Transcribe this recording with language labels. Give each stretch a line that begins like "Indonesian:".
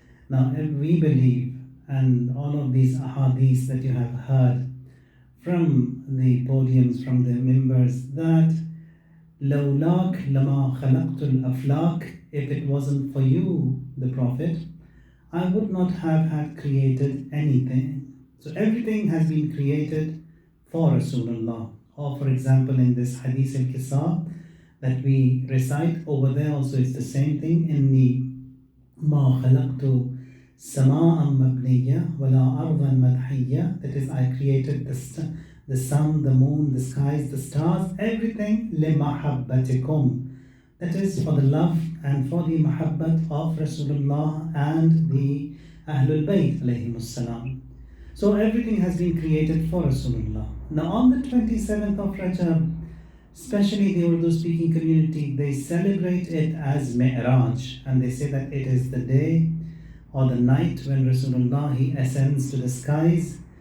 English: Now we believe, and all of these ahadith that you have heard from the podiums, from the members, that
Arabic: لولاك لما خلقت الأفلاك,
English: if it wasn't for you, the Prophet, I would not have had created anything. So everything has been created for Rasulullah. Or for example, in this Hadith al-Kisa that we recite over there, also it's the same thing.
Arabic: إني ما خلقت سماء مبنية ولا أرضا مدحية.
English: That is, I created the sun, the moon, the skies, the stars, everything لمحبتكم. That is for the love and for the mahabbat of Rasulullah and the Ahlul Bayt alayhimus salam. So everything has been created for Rasulullah. Now on the 27th of Rajab, especially the Urdu speaking community, they celebrate it as Mi'raj, and they say that it is the day or the night when Rasulullah he ascends to the skies.